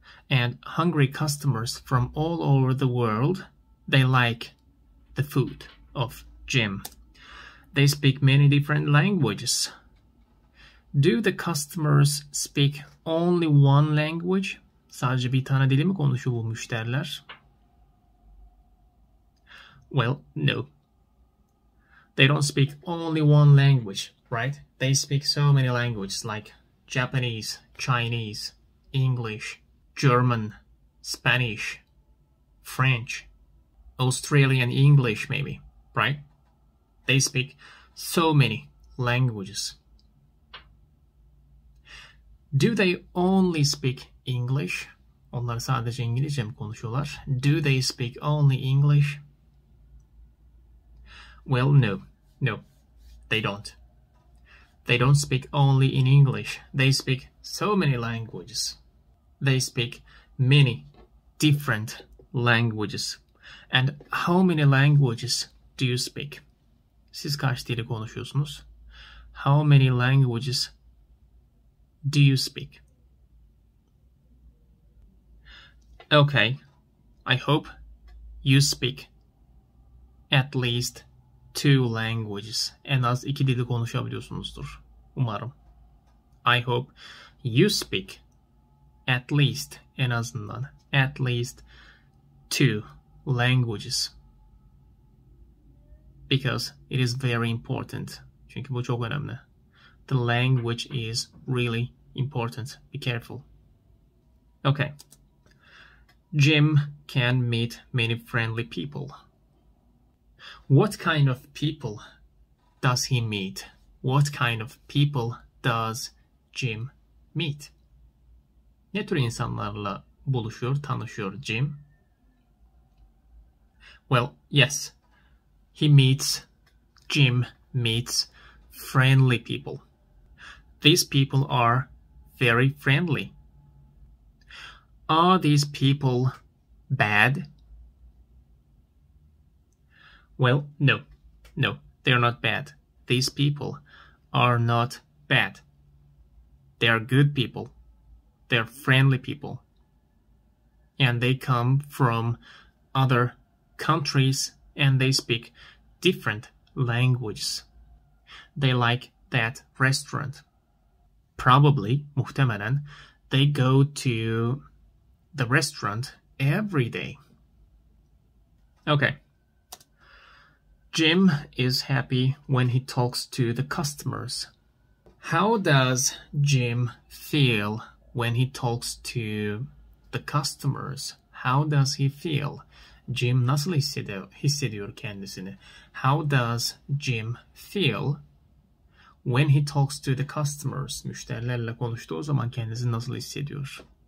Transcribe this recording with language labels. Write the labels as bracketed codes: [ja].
[en] And hungry customers from all over the world, they like the food of Jim. They speak many different languages. Do the customers speak only one language? [tr] Sadece bir tane dili mi konuşuyor bu müşteriler? [en] Well, no. They don't speak only one language, right? They speak so many languages like Japanese, Chinese, English, German, Spanish, French, Australian English maybe, right? They speak so many languages. Do they only speak English? [tr] Onlar sadece İngilizce mi konuşuyorlar? [en] Do they speak only English? Well, no, they don't. They don't speak only in English. They speak so many languages. They speak many different languages. And how many languages do you speak? [tr] Siz kaç dili konuşuyorsunuz? [en] How many languages do you speak? Okay, I hope you speak at least 2 languages. [tr] En az 2 dili konuşabiliyorsunuzdur. Umarım. [en] I hope you speak at least, [tr] en azından, [en] at least 2 languages. Because it is very important. [tr] Çünkü bu çok önemli. [en] The language is really important. Be careful. Okay. Jim can meet many friendly people. What kind of people does he meet? What kind of people does Jim meet? [tr] Ne tür insanlarla buluşuyor, tanışıyor Jim? [en] Well, yes. Jim meets friendly people. These people are very friendly. Are these people bad? Well, no, they're not bad. These people are not bad. They are good people. They're friendly people. And they come from other countries and they speak different languages. They like that restaurant. Probably, [tr] muhtemelen, [en] they go to the restaurant every day. Okay. Jim is happy when he talks to the customers. How does Jim feel when he talks to the customers? How does he feel? [tr] Jim nasıl hissediyor kendisini? [en] How does Jim feel when he talks to the customers? [tr] Müşterilerle konuştuğu zaman kendisini nasıl hissediyor?